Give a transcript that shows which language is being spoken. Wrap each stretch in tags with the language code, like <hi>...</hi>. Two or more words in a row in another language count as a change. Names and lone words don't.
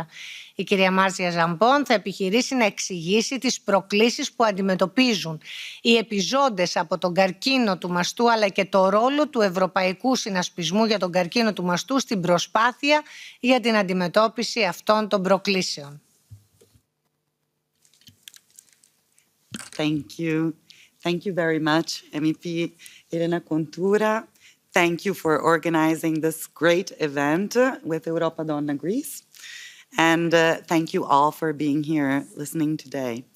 <el>Η κυρία Μάρζια Ζαμπόν θα επιχειρήσει να εξηγήσει τις προκλήσεις που αντιμετωπίζουν οι επιζώντες από τον καρκίνο του μαστού, αλλά και το ρόλο του Ευρωπαϊκού Συνασπισμού για τον καρκίνο του μαστού στην προσπάθεια για την αντιμετώπιση αυτών των προκλήσεων.</el> <en>Thank you. Thank you very much, MEP Elena Contura. Thank you for organizing this great event with Europa, Donna, Greece. And thank you all for being here listening today.</en>